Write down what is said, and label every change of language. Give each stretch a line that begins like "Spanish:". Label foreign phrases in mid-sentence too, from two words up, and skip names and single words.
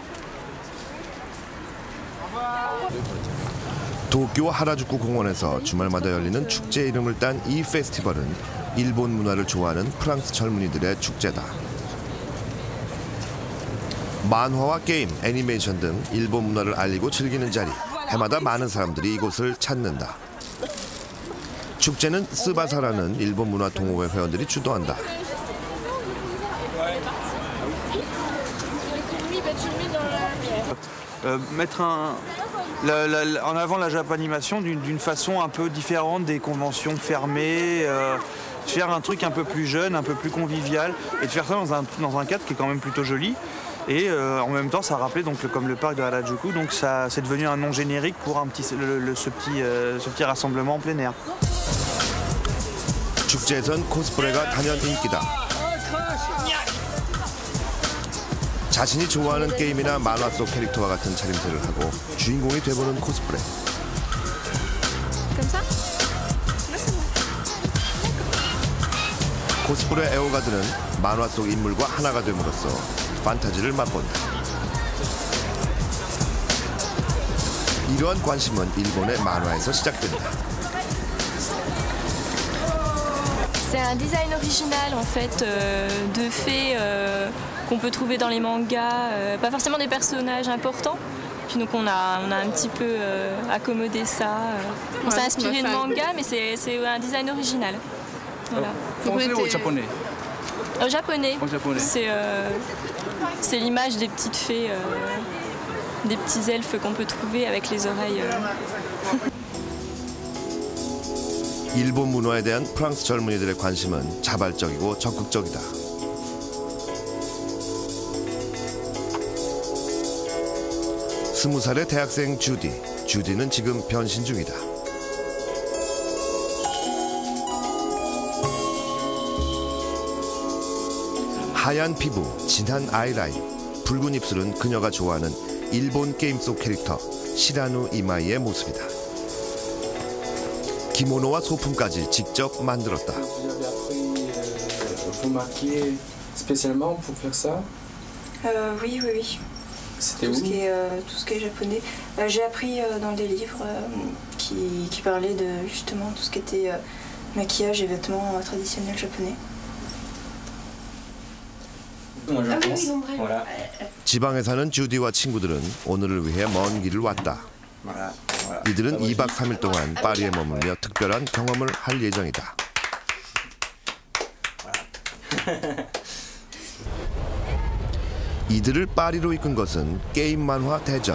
Korean: 도쿄 하라주쿠 공원에서 주말마다 열리는 축제 이름을 딴 이 페스티벌은 일본 문화를 좋아하는 프랑스 젊은이들의 축제다. 만화와 게임, 애니메이션 등 일본 문화를 알리고 즐기는 자리, 해마다 많은 사람들이 이곳을 찾는다. 축제는 스바사라는 일본 문화 동호회 회원들이 주도한다.
French: Mettre en avant la japanimation d'une façon un peu différente des conventions fermées, faire un truc un peu plus jeune, un peu plus convivial, et de faire ça dans un cadre qui est quand même plutôt joli. Et en même temps, ça rappelait donc comme le parc de Harajuku, donc ça c'est devenu un nom générique pour ce petit rassemblement en plein air.
Korean: 축제에선 코스프레가 단연 인기다. 자신이 좋아하는 게임이나 만화 속 캐릭터와 같은 차림새를 하고 주인공이 돼보는 코스프레. 코스프레 애호가들은 만화 속 인물과 하나가 됨으로써 판타지를 맛본다. 이러한 관심은 일본의 만화에서 시작된다.
French: C'est un design original en fait de faits qu'on peut trouver dans les mangas, pas forcément des personnages importants. Puis donc on a un petit peu accommodé ça. On s'est inspiré de manga, mais c'est un design original. Voilà. Français ou japonais? Japonais. En japonais. C'est l'image des petites fées, des petits elfes qu'on peut trouver avec les oreilles.
Korean: 일본 문화에 대한 프랑스 젊은이들의 관심은 자발적이고 적극적이다. 스무 살의 대학생 주디는 지금 변신 중이다. 하얀 피부, 진한 아이라인, 붉은 입술은 그녀가 좋아하는 일본 게임 속 캐릭터 시라누 이마이의 모습이다. 기모노와 소품까지 직접 만들었다.
French: Vous marquiez spécialement pour faire ça? Oui. C'était tout où? Tout ce qui est japonais. J'ai appris dans des livres qui parlaient de justement tout ce qui était maquillage et vêtements traditionnels japonais.
Korean: 지방에 사는 주디와 친구들은 오늘을 위해 먼 길을 왔다. 이들은 2박 3일 동안 파리에 머물며 특별한 경험을 할 예정이다. 이들을 파리로 이끈 것은 게임 만화 대전.